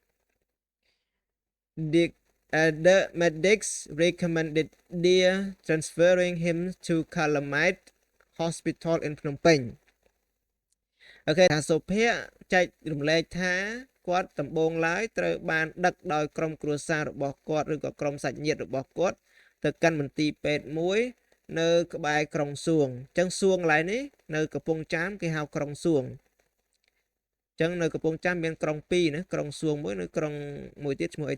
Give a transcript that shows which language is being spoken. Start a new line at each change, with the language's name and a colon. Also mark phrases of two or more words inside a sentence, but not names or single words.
English: The medics recommended transferring him to Calumet Hospital in Phnom Penh.
Khmer: អូខេថាសុភ័ក្រចែករំលែកថាគាត់ដំបូងឡើយត្រូវបានដឹកដោយក្រុមគ្រួសាររបស់គាត់ឬក៏ក្រុមសាច់ញាតិរបស់គាត់ទៅកាន់មន្ទីរពេទ្យមួយនៅក្បែរក្រុងសួងអញ្ចឹងសួងកន្លែងនេះនៅកំពង់ចាមគេហៅក្រុងសួងអញ្ចឹងនៅកំពង់ចាមមានក្រុង2ណាក្រុងសួងមួយនៅក្រុងមួយទៀតឈ្មោះអី